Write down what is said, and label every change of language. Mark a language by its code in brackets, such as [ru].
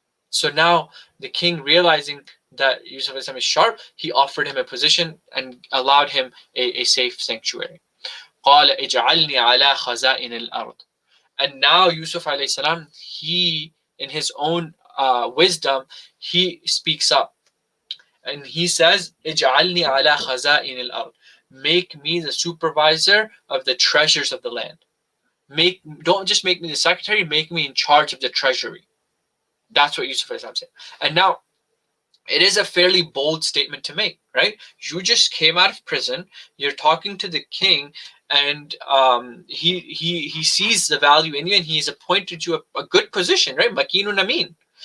[en] So now the king, realizing that Yusuf is sharp, he offered him a position and allowed him a safe sanctuary. [ar] قَالَ اجْعَلْنِي عَلَى خَزَائِنِ الْأَرْضِ. [en] And now Yusuf alayhi salam, he, in his own wisdom, he speaks up. And he says, [ar] اجْعَلْنِي عَلَى خَزَائِنِ الْأَرْضِ. [en] Make me the supervisor of the treasures of the land. Don't just make me the secretary, make me in charge of the treasury. That's what Yusuf said. And now, it is a fairly bold statement to make, right? You just came out of prison, you're talking to the king, and he sees the value in you, and he's appointed you a good position, right? [ar] Makinun amin.